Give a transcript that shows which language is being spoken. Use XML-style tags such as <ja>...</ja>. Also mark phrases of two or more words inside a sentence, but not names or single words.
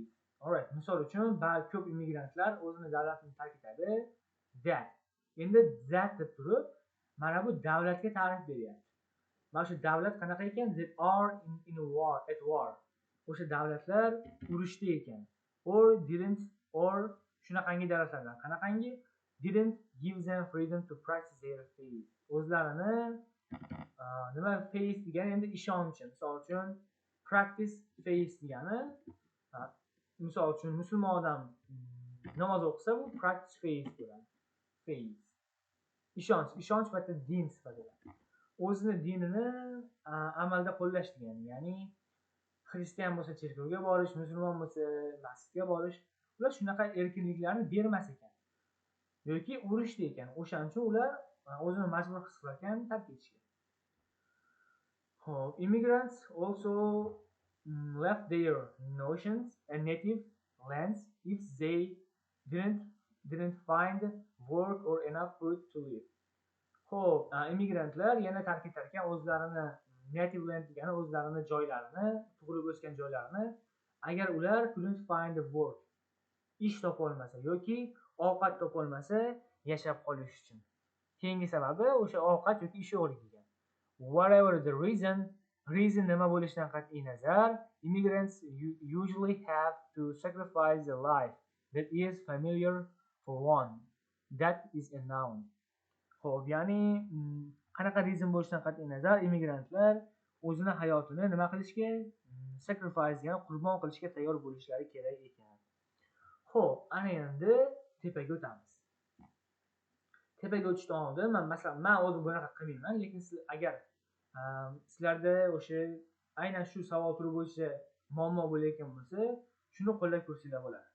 <uz>Alright, misol uchun, ko'p immigrantlar o'zini davlatini tark etadi. Endi that deb turib, mana bu davlatga ta'rif beryapti. Mana shu davlat qanaqa ekan?</uz> <en>That are at war.</en> <uz>O'sha davlatlar urushda ekan. Or shunaqangi davlatlardan. Qanaqangi?</uz> <en>Didn't give them freedom to practice their faith.</en> <uz>O'zlarini faith degani endi ishonchi. Misol uchun</uz> <en>practice faith</en> <uz>degani, misol uchun musulmon odam namoz o'qisa, bu</uz> <en>practice faith</en> <uz>bo'ladi. Faith. Ishonch va din sifatida. O'zini dinini amalda qo'llash degani. Ya'ni xristian bo'lsa cherkovga borish, musulmon bo'lsa masjidga borish, ular shunaqa erkinliklarni bermas ekan. Yoki urushda ekan. O'shaning uchun ular o'zini majbur his qilarkan tark etishga.</uz> <en>Immigrants also left their notions and native lands if they didn't find work or enough food to live.</en> <uz>Xo'p, immigrantlar yana ta'kid etarkan, o'zlarini</uz> <en>native land</en> <uz>degani o'zlarini joylarini, tug'ilib o'sgan joylarini agar ular</uz> <en>couldn't find a work,</en> <uz>ish topa olmasa yoki ovqat topa olmasa yashab qolish uchun. Keyingi sababi o'sha ovqat yoki ish yo'qligi ekan.</uz> <en>Whatever the reason</en> <uz>nima bo'lishidan qat'iy nazar,</uz> <en>immigrants usually have to sacrifice a life that is familiar for one. That is a noun.</en> <uz>Xo'p, ya'ni qanaqa reason bo'lishidan qat'iy nazar, immigrantlar o'zini hayotini nima qilishga, sacrifice, ya'ni qurbon qilishga tayyor bo'lishlari kerak ekan. Xo'p, ana endi tepaga o'tamiz. Tepaga o'tishdan oldin men o'zim bunaqa qilmayman, lekin siz agar sizlarda o'sha aynan shu savol turi bo'yicha muammo bo'layotgan bo'lsa, shuni qo'llab ko'rsanglar bo'ladi.</uz>